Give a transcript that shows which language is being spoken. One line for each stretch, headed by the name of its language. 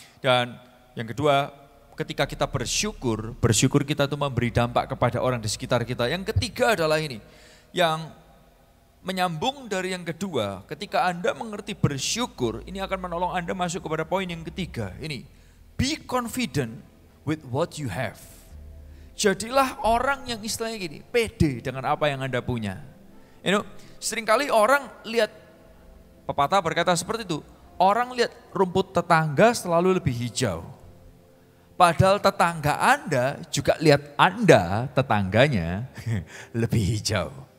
Indonesian: Dan yang kedua, ketika kita bersyukur kita itu memberi dampak kepada orang di sekitar kita. Yang ketiga adalah ini, yang menyambung dari yang kedua, ketika Anda mengerti bersyukur, ini akan menolong Anda masuk kepada poin yang ketiga. Ini,
English: be confident with what you have.
Indonesian: Jadilah orang yang istilahnya gini, pede dengan apa yang Anda punya. Seringkali orang lihat, pepatah berkata seperti itu, orang lihat rumput tetangga selalu lebih hijau. Padahal tetangga Anda juga lihat Anda, tetangganya, lebih hijau.